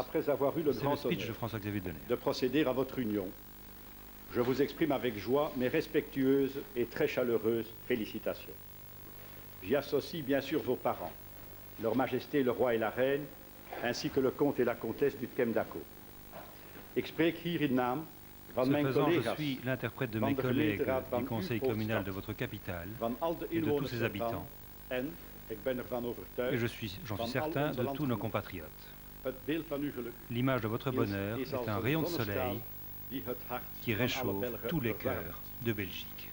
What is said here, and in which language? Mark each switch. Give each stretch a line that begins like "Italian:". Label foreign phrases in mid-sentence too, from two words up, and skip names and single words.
French: Après avoir eu le grand honneur de procéder à votre union, je vous exprime avec joie mes respectueuses et très chaleureuses félicitations. J'y associe bien sûr vos parents, Leur Majesté le Roi et la Reine, ainsi que le comte et la comtesse Dutkem-Dacko.
Dutch: Ik spreek hier in naam van mijn collega's.
French: Je suis l'interprète de mes collègues du conseil communal de votre capitale et de tous ses habitants. Et j'en suis certain de tous nos compatriotes. L'image de votre bonheur est un rayon de soleil qui réchauffe tous les cœurs de Belgique.